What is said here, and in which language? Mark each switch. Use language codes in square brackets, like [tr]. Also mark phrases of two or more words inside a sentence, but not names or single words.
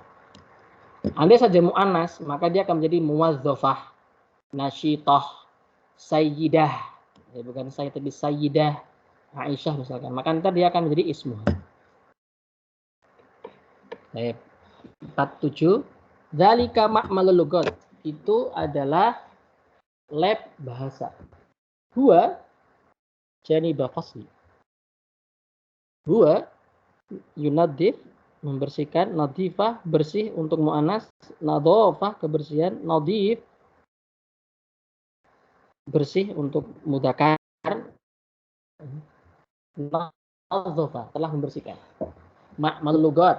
[id] Andai saja muannas, maka dia akan menjadi [ar] موظفة، ناشئة، سيدة. [id] Ya, bukan saya tapi sayyidah Aisyah misalkan. Maka nanti dia akan menjadi ismu. Baik. 47. [ar] ذلك معمل اللغات. [id] Itu adalah lab bahasa. [ar] هو جانب فصلي. هو ينظف [id] membersihkan, nadifah bersih untuk muannas, nadhafah kebersihan, nadif bersih untuk mudzakkar, nadhafah telah membersihkan. [ar] معمل اللغات.